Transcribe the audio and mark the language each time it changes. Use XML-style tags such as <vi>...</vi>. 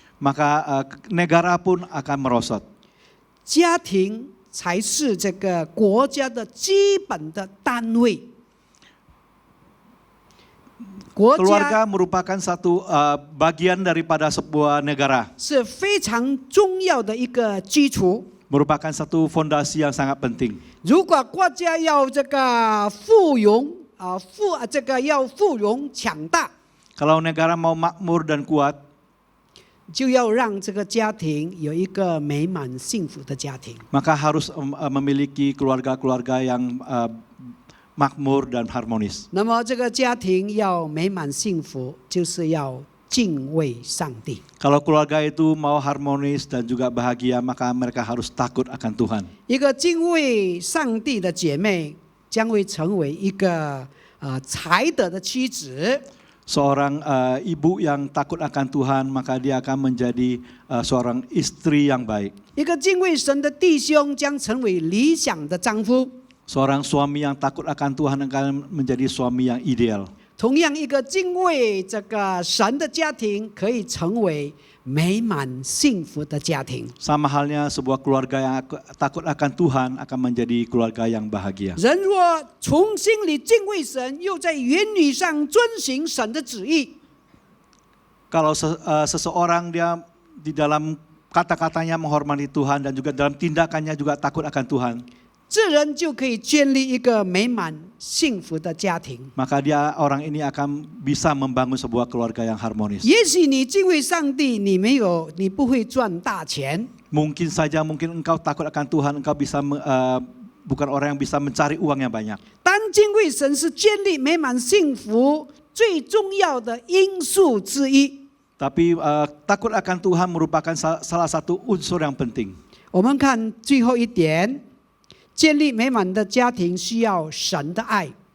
<id>maka negara pun akan merosot.</id> <zh>家庭才是这个国家的基本的单位。</zh> <id>Keluarga merupakan satu bagian daripada sebuah negara.</id> <zh>是非常重要的一个基础。</zh> <id>Merupakan satu fondasi yang sangat penting.</id> <zh>如果国家要这个富荣要富荣强大，</zh> <id>Kalau negara mau makmur dan kuat,</id> <zh>就要让这个家庭有一个美满幸福的家庭。</zh> <id>maka harus memiliki keluarga-keluarga yang makmur dan harmonis.</id> <zh>那么这个家庭要美满幸福，就是要敬畏上帝。</zh> <id>Kalau keluarga itu mau harmonis dan juga bahagia, maka mereka harus takut akan Tuhan.</id> <zh>一个敬畏上帝的姐妹将会成为一个才德的妻子。</zh> <id>Seorang ibu yang takut akan Tuhan, maka dia akan menjadi seorang istri yang baik.</id> <zh>一个敬畏神的弟兄将成为理想的丈夫。</zh> <id>Seorang suami yang takut akan Tuhan akan menjadi suami yang ideal.</id> <zh>同样，一个敬畏这个神的家庭可以成为美满幸福的家庭。</zh> <id>Sama halnya sebuah keluarga yang takut akan Tuhan akan menjadi keluarga yang bahagia.</id> <zh>人若从心里敬畏神，又在言语上遵行神的旨意，</zh> <id>Kalau seseorang dia di dalam kata-katanya menghormati Tuhan dan juga dalam tindakannya juga takut akan Tuhan,</id> <zh>这人就可以建立一个美满幸福的家庭。</zh> <id>maka orang ini akan bisa membangun sebuah keluarga yang harmonis.</id> <zh>也许你敬畏上帝，你不会赚大钱，</zh> <id>Mungkin engkau takut akan Tuhan, engkau bisa bukan orang yang bisa mencari uang yang banyak.</id> <zh>但敬畏神是建立美满幸福最重要的因素之一。</zh> <id>Tapi takut akan Tuhan merupakan salah satu unsur yang penting.</id> <zh>我们看最后一点，建立美满的家庭需要神的爱。</zh>